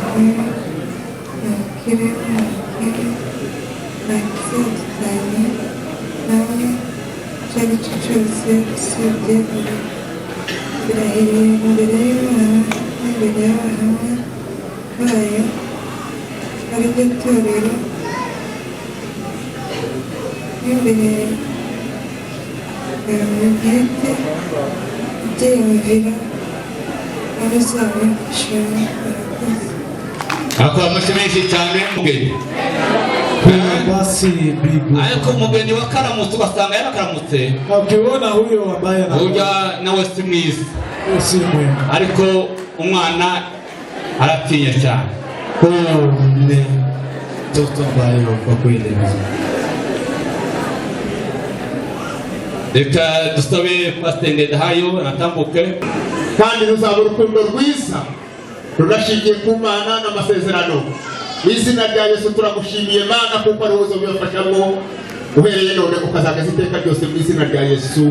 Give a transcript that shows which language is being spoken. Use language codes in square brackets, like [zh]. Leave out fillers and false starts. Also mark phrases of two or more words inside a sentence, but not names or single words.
[rw] bibi nabukire n'ubukire ntakizadutanya nawe icyo ari cyo cyose usibye birahiriye imbere y'Imana n'imbere y'abahamya bayo ari ryo torero n'imbere yawe bwite ubyiyumvira abazabifashamo. Barakoze. akora amashyi menshi cyane. basi bibi. ariko umugeni wa karamutse ugasanga yarakaramutse [sw] Ukiona huyo ambaye [rw] burya nawe si mwiza [sw] si mwema. [rw] ariko umwana aratinya cyane. [sw] Huyo ni mtoto ambaye kwa kweli [rw] reka dusabe Pastor Ngendahayo natambuke. kandi ruzaba urukundo rwiza runashingiye ku Mana n'amasezerano. Mu izina rya Yesu turagushimiye Mana kuko ari wowe uzobifashamo uhereye none ukazageza iteka ryose mu izina rya Yesu.